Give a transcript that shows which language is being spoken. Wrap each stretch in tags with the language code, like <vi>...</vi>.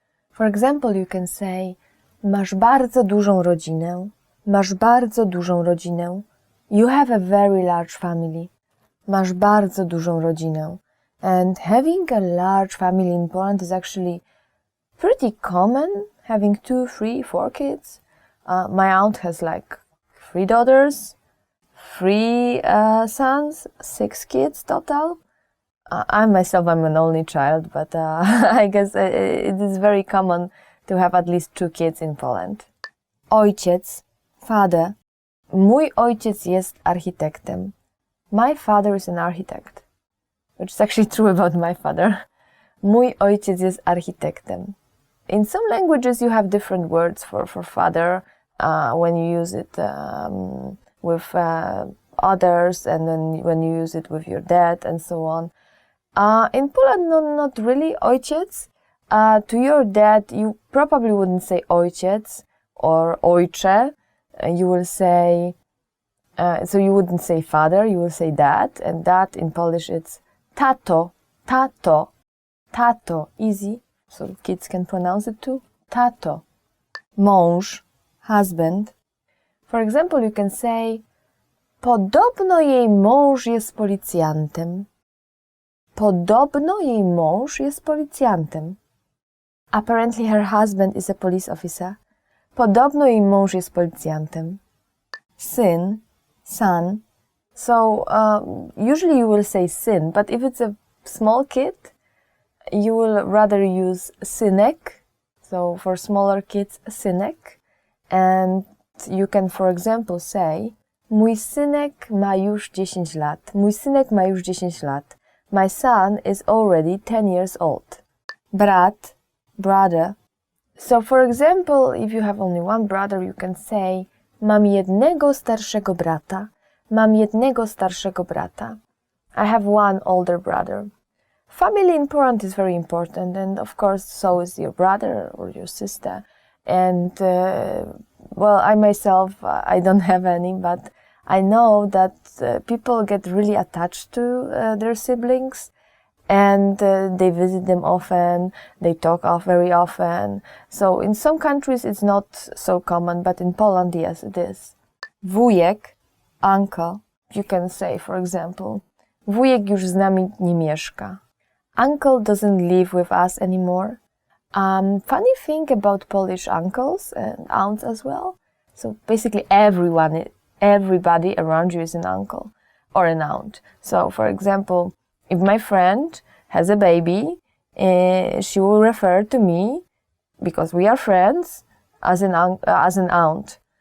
<en>For example, you can say,</en> <pl>masz bardzo dużą rodzinę. Masz bardzo dużą rodzinę.</pl> <en>You have a very large family.</en> <pl>Masz bardzo dużą rodzinę.</pl> <en>And having a large family in Poland is actually pretty common. Having 2, 3, 4 kids. My aunt has like 3 daughters, 3 sons, 6 kids total. I myself, I'm an only child, but I guess it is very common to have at least 2 kids in Poland. Ojciec, father.</en> <pl>Mój ojciec jest architektem.</pl> <en>My father is an architect. Which is actually true about my father.</en> <pl>Mój ojciec jest architektem.</pl> <en>In some languages you have different words for father when you use it with others and then when you use it with your dad and so on. In Poland, not really ojciec. To your dad, you probably wouldn't say ojciec or ojcze. You will say, so you wouldn't say father, you will say dad. And dad in Polish it's tato, tato, tato. Easy, so kids can pronounce it too. Tato. Mąż, husband. For example, you can say,</en> <pl>podobno jej mąż jest policjantem. Podobno jej mąż jest policjantem.</pl> <en>Apparently her husband is a police officer.</en> <pl>Podobno jej mąż jest policjantem.</pl> <en>Syn, son. So usually you will say syn, but if it's a small kid, you will rather use synek. So for smaller kids, synek. And you can, for example, say,</en> <pl>mój synek ma już 10 lat. Mój synek ma już 10 lat.</pl> <en>My son is already 10 years old. Brat, brother. So for example, if you have only one brother, you can say,</en> <pl>mam jednego starszego brata. Mam jednego starszego brata.</pl> <en>I have one older brother. Family in Poland is very important, and of course, so is your brother or your sister. And well, I myself, I don't have any, but I know that people get really attached to their siblings, and they visit them often, they talk very often. So in some countries it's not so common, but in Poland, yes, it is. Wujek, uncle. You can say, for example,</en> <pl>wujek już z nami nie mieszka.</pl> <en>Uncle doesn't live with us anymore. Funny thing about Polish uncles and aunts as well. So basically everybody around you is an uncle or an aunt. So for example, if my friend has a baby, she will refer to me, because we are friends, as an aunt.</en>